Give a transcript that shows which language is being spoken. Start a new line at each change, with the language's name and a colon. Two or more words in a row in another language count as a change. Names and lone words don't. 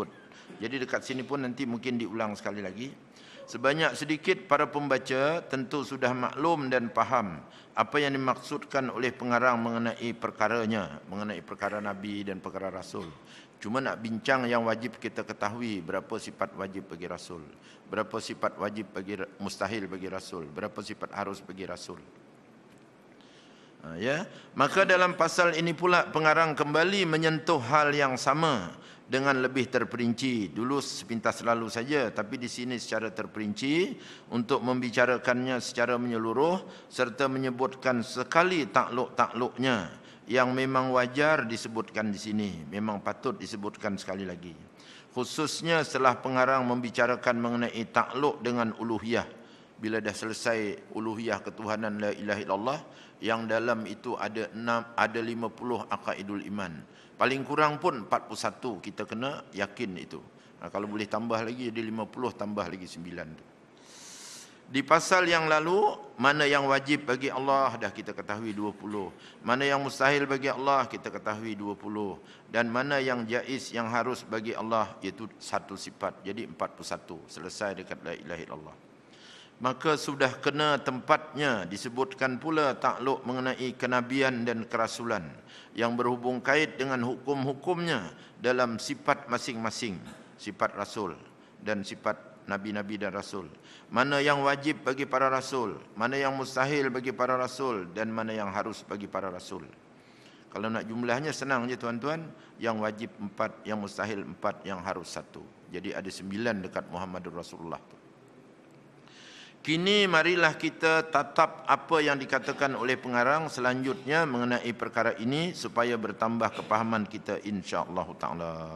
Malay: Jadi dekat sini pun nanti mungkin diulang sekali lagi. Sebanyak sedikit para pembaca tentu sudah maklum dan faham apa yang dimaksudkan oleh pengarang mengenai perkaranya, mengenai perkara Nabi dan perkara Rasul. Cuma nak bincang yang wajib kita ketahui, berapa sifat wajib bagi Rasul, berapa sifat wajib bagi mustahil bagi Rasul, berapa sifat harus bagi Rasul. Ya, maka dalam pasal ini pula pengarang kembali menyentuh hal yang sama dengan lebih terperinci. Dulu sepintas lalu saja, tapi di sini secara terperinci untuk membicarakannya secara menyeluruh serta menyebutkan sekali takluk-takluknya yang memang wajar disebutkan di sini, memang patut disebutkan sekali lagi. Khususnya setelah pengarang membicarakan mengenai takluk dengan uluhiyah. Bila dah selesai uluhiyah ketuhanan
Arabic: لا إله إلا الله,
Malay: yang dalam itu ada 50
Arabic: عقائد الإيمان.
Malay: Paling kurang pun 41 kita kena yakin itu. Kalau boleh tambah lagi jadi 50, tambah lagi 9 tu. Di pasal yang lalu, mana yang wajib bagi Allah dah kita ketahui 20. Mana yang mustahil bagi Allah kita ketahui 20. Dan mana yang jaiz yang harus bagi Allah iaitu satu sifat. Jadi 41. Selesai dekat
Arabic: لا إله إلا الله.
Malay: Maka sudah kena tempatnya disebutkan pula takluk mengenai kenabian dan kerasulan yang berhubung kait dengan hukum-hukumnya dalam sifat masing-masing, sifat rasul dan sifat nabi-nabi dan rasul. Mana yang wajib bagi para rasul, mana yang mustahil bagi para rasul dan mana yang harus bagi para rasul. Kalau nak jumlahnya senang je tuan-tuan, yang wajib 4, yang mustahil 4, yang harus 1. Jadi ada 9 dekat
Arabic: محمد رسول الله
Malay: tu. Kini marilah kita tatap apa yang dikatakan oleh pengarang selanjutnya mengenai perkara ini supaya bertambah kepahaman kita
Arabic: إن شاء الله تعالى.